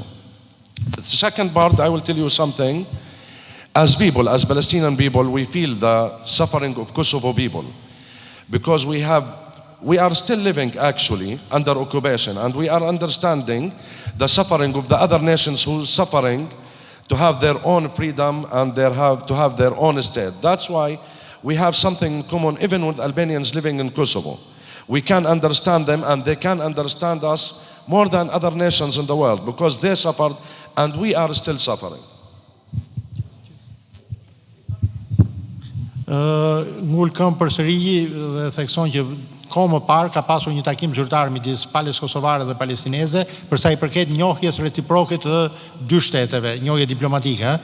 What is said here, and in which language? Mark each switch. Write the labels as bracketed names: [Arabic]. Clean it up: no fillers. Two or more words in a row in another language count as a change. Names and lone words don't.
[English] The second part, I will tell you something. As people, as Palestinian people, we feel the suffering of Kosovo people, because we are still living actually under occupation, and we are understanding the suffering of the other nations who are suffering to have their own freedom and to have their own state. That's why we have something in common even with Albanians living in Kosovo. We can understand them and they can understand us more than other nations in the world, because they suffered and we are still suffering. [Albanian] Ngulkëm përsëri dhe thekson që kohë më parë ka pasur një takim zyrtar midis palës kosovare dhe palestineze për sa i përket njohjes reciproke të dy shteteve, njohje diplomatike.